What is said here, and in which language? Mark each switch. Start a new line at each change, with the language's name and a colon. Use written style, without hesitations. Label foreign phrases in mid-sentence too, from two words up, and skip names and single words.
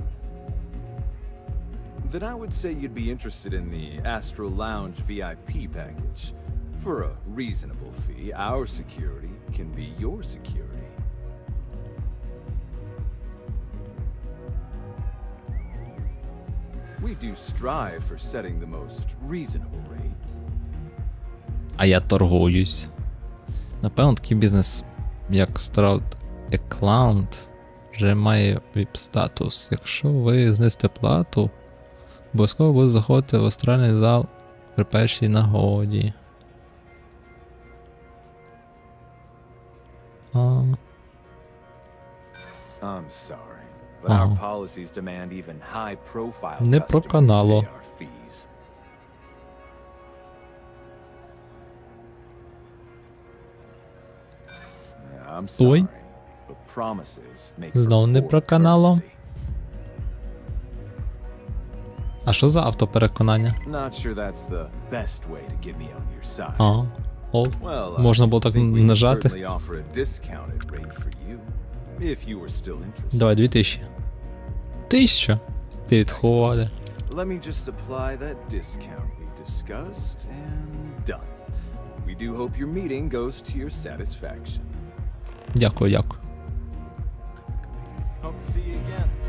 English: Then I would say you'd be interested in the Astral Lounge VIP package. For a reasonable fee, our security can be your security. We do strive for setting the most reasonable rate.
Ukrainian: А я торгуюсь. Напевно, такий бізнес, як Starfield Account, вже має VIP-статус. Якщо ви знизите плату, обов'язково буде заходити в астральний зал при першій нагоді.
English: I'm sorry, but
Ukrainian: Ага.
English: our policies demand even high-profile
Ukrainian: Не
English: customers
Ukrainian: проканало.
English: pay our fees. I'm
Ukrainian: Ой.
English: sorry, but promises make for
Ukrainian: Знову не
English: poor
Ukrainian: проканало.
English: courtesy.
Ukrainian: А що за автопереконання?
English: Not sure that's the best way to get me on your side.
Ukrainian: А, о,
English: Well,
Ukrainian: можна було так
English: I think we can
Ukrainian: нажати.
English: certainly offer a discounted rate for you, if you were still interested.
Ukrainian: Давай, 2000. 1000? Підходить.
English: Let me just apply that discount we discussed, and done. We do hope your meeting goes to your satisfaction.
Ukrainian: Дякую, дякую.
English: Hope to see you again.